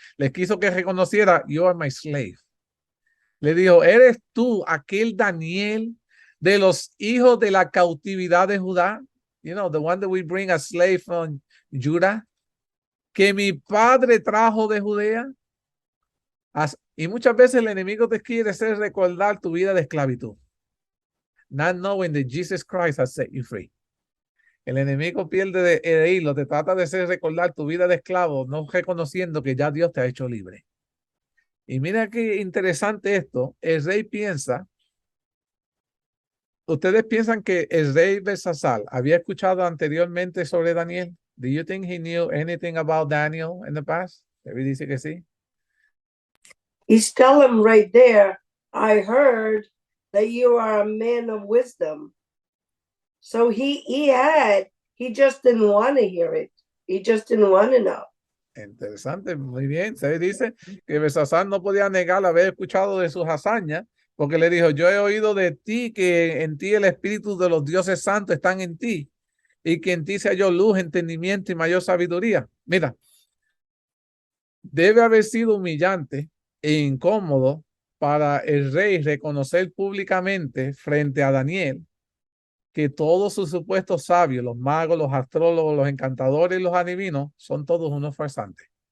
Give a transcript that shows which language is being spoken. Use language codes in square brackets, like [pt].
[es] Le quiso que reconociera, [en] you are my slave. [es] Le dijo, ¿eres tú aquel Daniel de los hijos de la cautividad de Judá? [en] You know, the one that we bring a slave from Judah, [es] que mi padre trajo de Judea. Y muchas veces el enemigo te quiere hacer recordar tu vida de esclavitud. [en] Not knowing that Jesus Christ has set you free. [es] El enemigo pierde de hilo, te trata de hacer recordar tu vida de esclavo, no reconociendo que ya Dios te ha hecho libre. Y mira qué interesante esto. El rey piensa, ¿ustedes piensan que el rey Belsasar había escuchado anteriormente sobre Daniel? [en] Do you think he knew anything about Daniel in the past? [es] David dice que sí. [en] He's telling right there, I heard that you are a man of wisdom. So he just didn't want to hear it. He just didn't want to know. [es] Interesante, muy bien. Se dice que Belsasar no podía negar haber escuchado de sus hazañas, porque le dijo, yo he oído de ti que en ti el espíritu de los dioses santos están en ti, y que en ti se halló luz, entendimiento y mayor sabiduría. Mira, debe haber sido humillante e incómodo para el rey reconocer públicamente frente a Daniel que todos sus supuestos sabios, los magos, los astrólogos, los encantadores y los adivinos, son todos unos farsantes.